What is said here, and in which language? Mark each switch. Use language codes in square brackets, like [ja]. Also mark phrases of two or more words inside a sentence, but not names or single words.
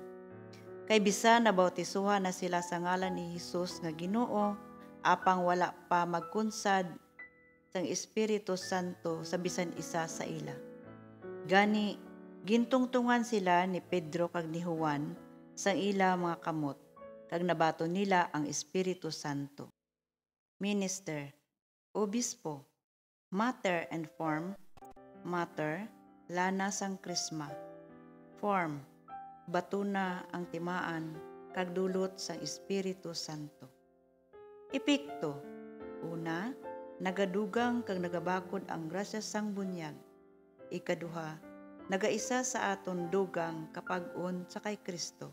[hil] Kay bisan nabautisuhan na sila sa ngalan ni Hesus nga Ginoo, apang wala pa magkunsad sang Espiritu Santo sa bisan isa sa ila. Gani, gintungtungan sila ni Pedro kag ni Juan sang ila mga kamot, kag nabato nila ang Espiritu Santo. Minister, Obispo. [en] Matter and form. [hil] Matter, lana sang krisma. Form, batuna ang timaan kag dulot sang Espiritu Santo. Epikto. Una, nagadugang kag nagabakod ang grasya sang bunyag. Ikaduha, nagaisa sa aton dugang kapag-on sa kay Kristo.